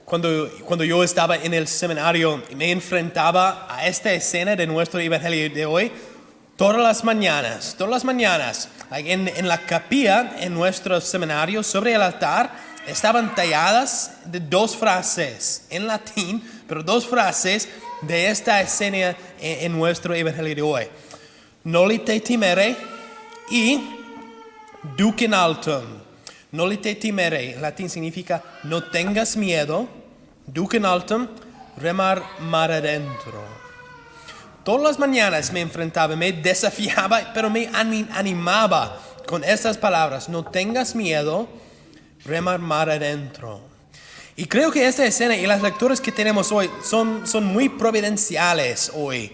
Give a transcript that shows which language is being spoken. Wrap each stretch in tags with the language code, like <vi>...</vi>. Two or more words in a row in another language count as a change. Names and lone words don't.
<es>cuando yo estaba en el seminario, me enfrentaba a esta escena de nuestro evangelio de hoy todas las mañanas, en la capilla, en nuestro seminario, sobre el altar, estaban talladas de dos frases en latín, pero dos frases de esta escena en nuestro evangelio de hoy.</es> <la>Noli te timere y duc in altum. Noli te timere,</la> <es>en latín significa no tengas miedo.</es> <la>Duc in altum,</la> <es>remar mar adentro. Todas las mañanas me enfrentaba, me desafiaba, pero me animaba con estas palabras. No tengas miedo, remar mar adentro. Y creo que esta escena y las lecturas que tenemos hoy son muy providenciales hoy.</es>